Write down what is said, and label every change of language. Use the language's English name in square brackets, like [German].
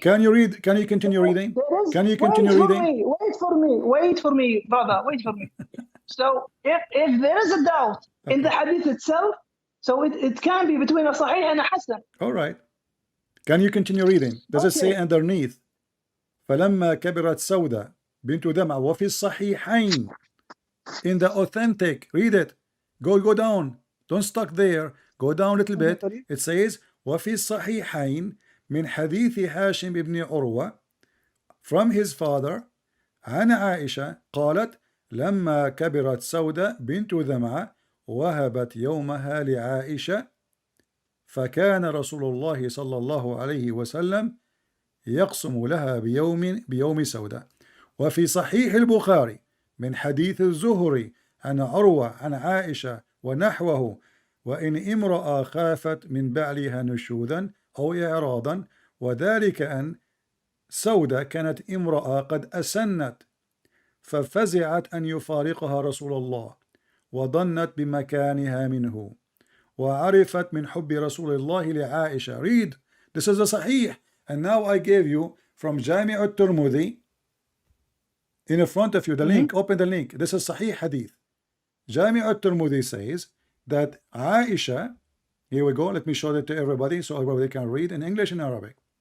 [English] Can you continue reading? Can you continue reading? Wait for me, brother. Wait for me. So if there is a doubt in the hadith itself, so it can be between a Sahih and a Hasan. All right. Can you continue reading? Does it say underneath? [Arabic] فلما كبرت سودة بنت دمع وفي الصحيحين. [English] In the authentic, read it. Go down. Don't stuck there. Go down a little bit. It says [Arabic] وفي الصحيحين من حديث هاشم بن عروة [English] from his father [Arabic] عن عائشة قالت لما كبرت سودة بنت دمعة وهبت يومها لعائشة فكان رسول الله صلى الله عليه وسلم يقسم لها بيوم سودة. وفي صحيح البخاري من حديث الزهري عن عروة عن عائشة ونحوه وإن امرأة خافت من بعلها نشوذا أو إعراضا وذلك أن سودة كانت امرأة قد أسنت ففزعت أن يفارقها رسول الله وظنت بمكانها منه وعرفت من حب رسول الله لعائشة. [English] Read. This is a Sahih. And now I gave you from Jami' al-Tirmidhi in front of you the link. Open the link. This is Sahih Hadith. Jami' al-Tirmidhi says that Aisha, here we go, let me show it to everybody so everybody can read in English and Arabic.